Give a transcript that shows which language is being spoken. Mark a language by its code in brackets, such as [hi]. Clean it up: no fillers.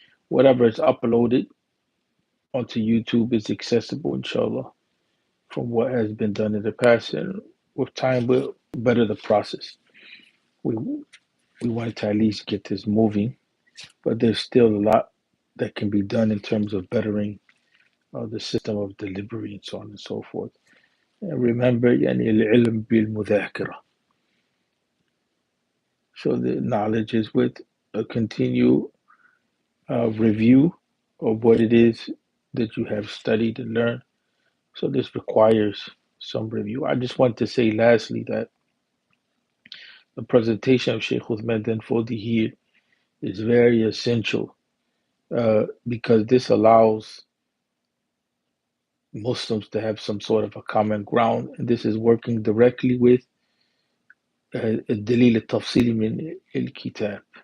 [en] Whatever is uploaded onto YouTube is accessible, inshallah, from what has been done in the past. And with time, we'll better the process. We, we wanted to at least get this moving, but there's still a lot that can be done in terms of bettering the system of delivery and so on and so forth. And remember, [ar] يعني العلم بالمذاكرة. [en] So the knowledge is with a continued review of what it is that you have studied and learned. So this requires some review. I just want to say lastly that the presentation of Sheikh Uthman bin Fodi here is very essential because this allows Muslims to have some sort of a common ground, and this is working directly with [ar] الدليل التفصيلي من الكتاب.